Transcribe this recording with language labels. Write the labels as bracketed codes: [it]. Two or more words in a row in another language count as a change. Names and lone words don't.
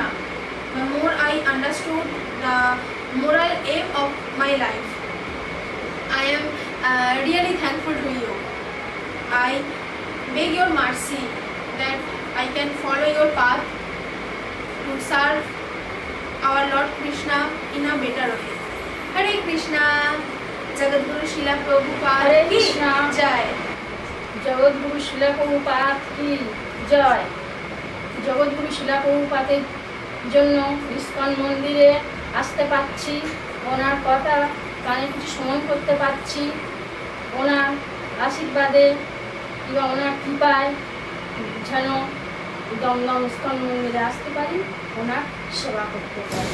[en] The more I understood the moral aim of my life. I am really thankful to you. I beg your mercy that I can follow your path to serve our Lord Krishna in a better way. [hi] हरे कृष्ण, जगद्गुरु श्रील प्रभुपाद की जय. जगद्गुरु श्रील प्रभुपाद की जय. [bn] Jagadguru Srila Prabhupada জন্য ইস্কন মন্দিরে আসতে পারছি, ওনার কথা কানে কিছু শ্রবণ করতে পারছি, ওনার আশীর্বাদে কিংবা ওনার কৃপায় যেন দমদম ইস্কন মন্দিরে আসতে পারি, ওনার সেবা করতে পারি।